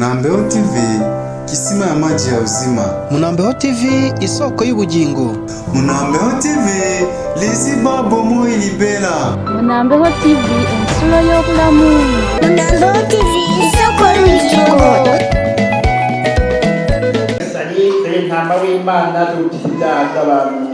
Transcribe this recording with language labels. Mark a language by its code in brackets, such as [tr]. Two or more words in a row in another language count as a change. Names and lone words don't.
[sw] Munambeho TV, kisima ya maji ya uzima. [rn] Munambeho TV, isoko y'ubugingo. [ln] Munambeho TV, liziba bomoi libela. [lg] Munambeho TV, ensulo y'obulamu. [rn] Munambeho TV, isoko y'ubugingo. Sani ntama w'Imana tukiza abantu.